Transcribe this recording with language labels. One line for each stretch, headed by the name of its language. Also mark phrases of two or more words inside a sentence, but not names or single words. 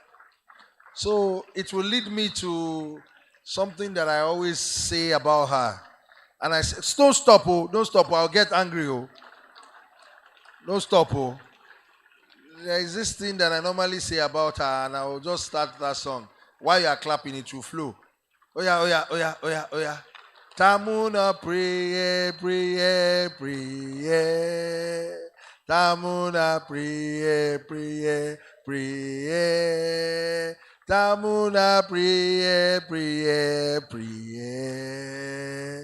English: So it will lead me to something that I always say about her. And I say, don't stop, oh, don't stop, oh, I'll get angry, oh. Don't stop, oh. There is this thing that I normally say about her, and I will just start that song. While you are clapping, it will flow. Oh yeah, oh yeah, oh yeah, oh yeah, oh yeah. Tamuna pray, pray, pray. Tamuna pray, pray, pray. Tamuna pray, pray, pray.